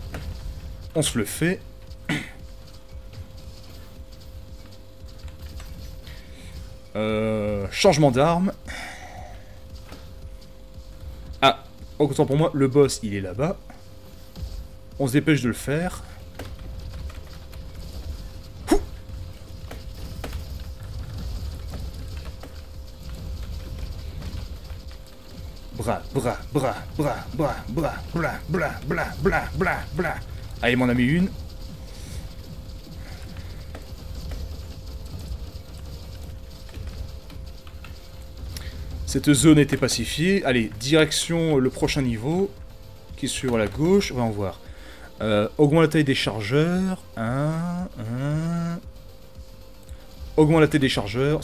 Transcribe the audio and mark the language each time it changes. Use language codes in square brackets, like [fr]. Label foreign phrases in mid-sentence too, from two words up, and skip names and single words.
[fr] On se le fait. Changement d'arme. Ah, autant pour moi, le boss, il est là-bas. On se dépêche de le faire. Bra, bra, bra, bra, bra, bra, bla, bla, bla, bla, bla, bla. Allez, m'en a mis une. Cette zone était pacifiée. Allez, direction le prochain niveau, qui est sur la gauche. On va en voir. Augmente la taille des chargeurs. Augmente la taille des chargeurs.